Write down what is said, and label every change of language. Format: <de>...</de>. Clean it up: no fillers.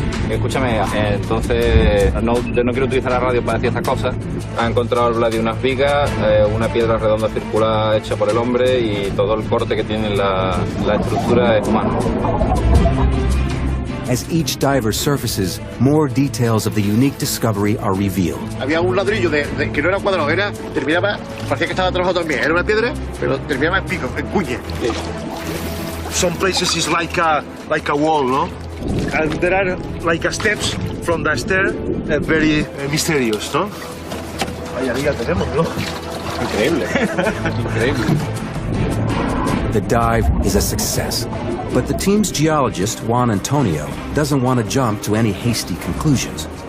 <es>Escúchame, entonces no quiero utilizar la radio para decir estas cosas. Ha encontrado el Vladi unas vigas, una piedra redonda circular hecha por el hombre y todo el corte que tiene la estructura es humano.</es> <en>As each diver surfaces, more details of the unique discovery are revealed.</en> <es>Había un ladrillo que no era cuadrado, terminaba, parecía que estaba trabajado también. Era una piedra, pero terminaba en pico, en cuña.</es> <en>Some places is like a wall, no? And there are like steps from the stair, very mysterious, no?</en> <es>Ahí arriba tenemos, ¿no? Increíble. Increíble.</es> <en>The dive is a success, but the team's geologist, Juan Antonio, doesn't want to jump to any hasty conclusions.</en>